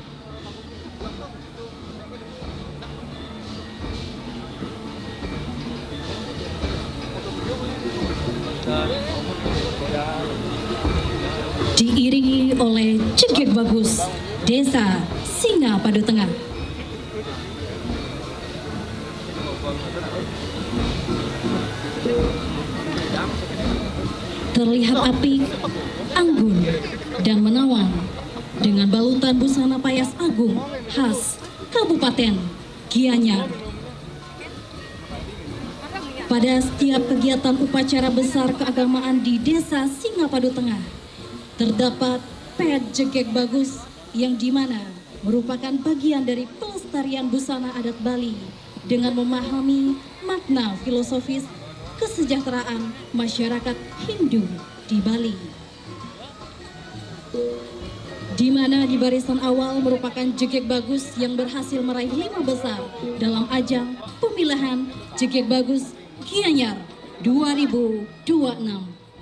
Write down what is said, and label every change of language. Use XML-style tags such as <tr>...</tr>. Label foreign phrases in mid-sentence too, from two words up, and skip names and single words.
<id>Diiringi oleh Cegek Bagus Desa Singapadu Tengah. Terlihat apik, anggun, dan menawan dengan balutan busana</id> <ban>payas agung</ban> <id>khas Kabupaten Gianyar. Pada setiap kegiatan upacara besar keagamaan di Desa Singapadu Tengah, terdapat pet Jegek Bagus yang dimana merupakan bagian dari pelestarian busana adat Bali dengan memahami makna filosofis kesejahteraan masyarakat Hindu di Bali. Di mana di barisan awal merupakan Jegek Bagus yang berhasil meraih 5 besar dalam ajang pemilihan Jegek Bagus Gianyar 2026.</id>